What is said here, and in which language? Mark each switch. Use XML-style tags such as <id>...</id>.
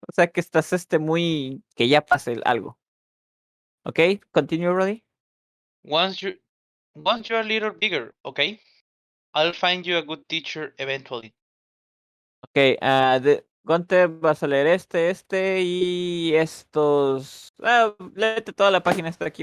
<es>O sea que estás muy que ya pase algo.</es> <en>Ok, continue, Roddy. Once you're a little bigger, okay? I'll find you a good teacher eventually.</en> <es>Ok, Gunter, vas a leer este y estos. Léete toda la página, está aquí.</es>